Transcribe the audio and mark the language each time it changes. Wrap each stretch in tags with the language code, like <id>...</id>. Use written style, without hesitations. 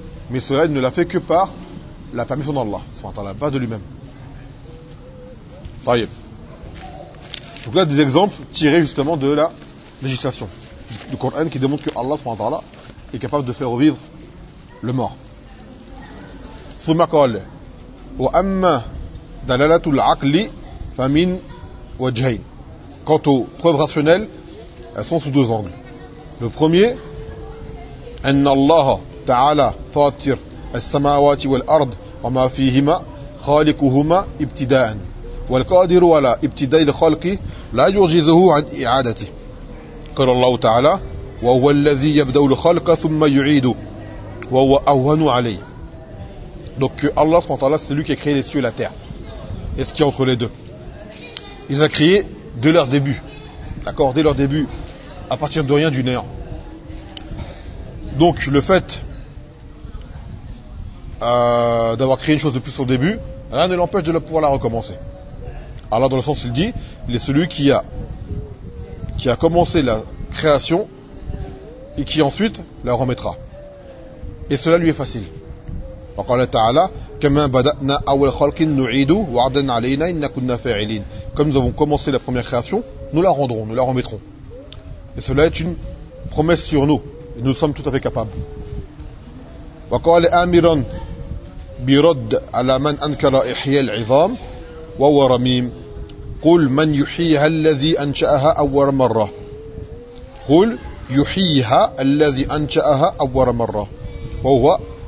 <fr>Mais cela, il ne l'a fait que par la permission d'Allah, subhanahu wa ta'ala, pas de lui-même. Voyez. Donc là, des exemples tirés justement de la législation du Coran qui démontre que Allah, subhanahu wa ta'ala, est capable de faire revivre le mort.</fr> <ar>ثم قال وأما دلالة العقل فمن وجهين.</ar> <fr>Quant aux preuves rationnelles, elles sont sous deux angles. Le premier,</fr> <ar>أن الله تعالى فاطر السماوات والأرض وما فيهما خالقهما ابتداء والقادر على ابتداء الخلق لا يعجزه عن إعادته. قال الله تعالى وهو الذي يبدأ الخلق ثم يعيده وهو أهون عليه.</ar> <fr>Donc que Allah subhanahu wa ta'ala, c'est lui qui a créé les cieux et la terre. Et ce qui est entre les deux. Il a créé dès leur début. D'accord ? Dès leur début, à partir de rien, du néant. Donc le fait d'avoir créé une chose depuis son début, rien ne l'empêche de pouvoir la recommencer. Allah, dans le sens, il dit, il est celui qui a commencé la création et qui ensuite la remettra. Et cela lui est facile.</fr> <ar>وقال تعالى كما بدأنا أول خلق نعيده وعدا علينا إن كنا فاعلين.</ar> <fr>Comme nous avons commencé la première création, nous la rendrons, nous la remettrons. Et cela est une promesse sur nous. Et nous sommes tout à fait capables.</fr> <ar>وقال آمرا برد على من أنكر إحياء العظام وهو رميم قل من يحييها الذي أنشأها أول مرة قل يحييها الذي أنشأها أول مرة وهو.</ar>